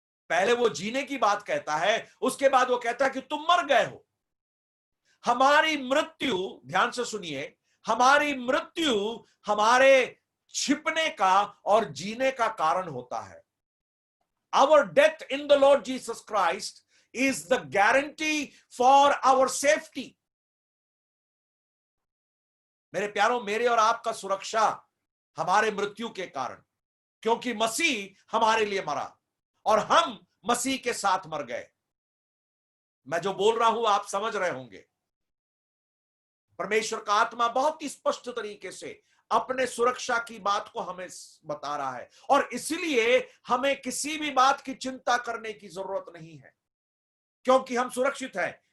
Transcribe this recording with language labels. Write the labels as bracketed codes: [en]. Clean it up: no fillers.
[hi] पहले वो जीने की बात कहता है, उसके बाद वो कहता है कि तुम मर गए हो। हमारी मृत्यु, ध्यान से सुनिए, हमारी मृत्यु हमारे छिपने का और जीने का कारण होता है। [en] Our death in the Lord Jesus Christ is the guarantee for our safety. [hi] मेरे प्यारों, मेरे और आपका सुरक्षा हमारे मृत्यु के कारण, क्योंकि मसीह हमारे लिए मरा और हम मसीह के साथ मर गए। मैं जो बोल रहा हूं आप समझ रहे होंगे। परमेश्वर का आत्मा बहुत ही स्पष्ट तरीके से अपने सुरक्षा की बात को हमें बता रहा है, और इसलिए हमें किसी भी बात की चिंता करने की जरूरत नहीं है, क्योंकि हम सुरक्षित हैं।